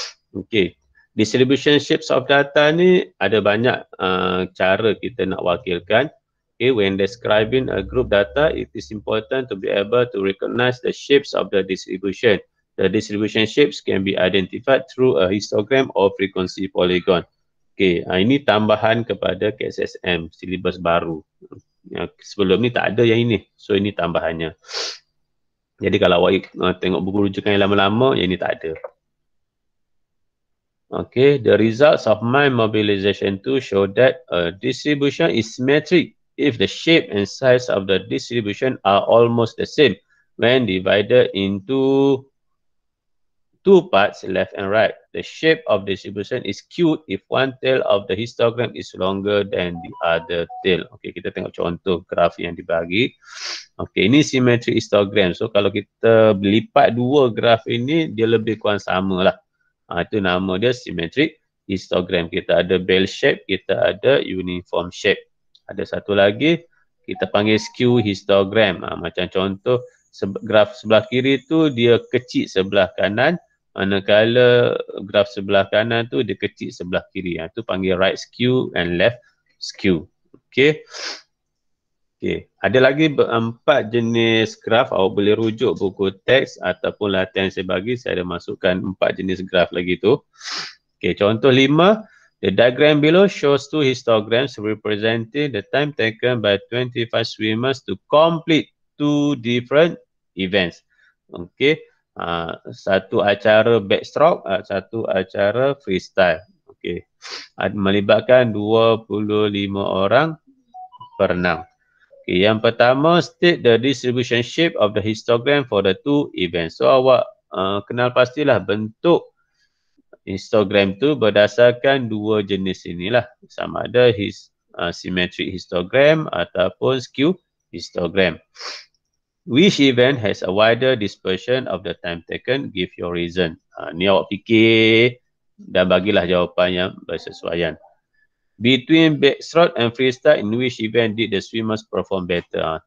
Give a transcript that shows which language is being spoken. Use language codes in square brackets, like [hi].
[ms] Okey, [en] distribution shapes of data [ms] ni ada banyak cara kita nak wakilkan. [en] Okay, when describing a group data, it is important to be able to recognize the shapes of the distribution. The distribution shapes can be identified through a histogram or frequency polygon. [ms] Okay, ini tambahan kepada KSSM, silibus baru. Sebelum ni tak ada yang ini, so ini tambahannya. Jadi kalau awak tengok buku rujukan yang lama-lama, yang ini tak ada. [en] Okay, the results of mind mobilization 2 show that a distribution is symmetric if the shape and size of the distribution are almost the same when divided into 2 parts, left and right. The shape of distribution is skewed if one tail of the histogram is longer than the other tail. [ms] Okey, kita tengok contoh graf yang dibagi. Okey, ini symmetric histogram. So kalau kita lipat dua graf ini, dia lebih kurang sama lah. Itu nama dia symmetric histogram. Kita ada bell shape, kita ada uniform shape. Ada satu lagi, kita panggil skew histogram. Macam contoh, graf sebelah kiri tu dia kecil sebelah kanan, manakala graf sebelah kanan tu dia kecil sebelah kiri. Itu panggil [en] right skew and left skew. Okey. Okey. [ms] Ada lagi 4 jenis graf. Awak boleh rujuk buku teks ataupun latihan saya bagi. Saya ada masukkan 4 jenis graf lagi tu. Okey, contoh 5. [en] The diagram below shows 2 histograms representing the time taken by 25 swimmers to complete two different events. Okay, [ms] satu acara backstroke, satu acara freestyle. Okay, melibatkan 25 orang perenang. Okay, yang pertama, [en] state the distribution shape of the histogram for the two events. [ms] So awak kenal pastilah bentuk histogram tu berdasarkan dua jenis inilah, sama ada symmetric histogram ataupun skew histogram. [en] Which event has a wider dispersion of the time taken? Give your reason. [ms] Ni awak fikir dan bagilah jawapan yang bersesuaian. [en] Between backstroke and freestyle, in which event did the swimmers perform better?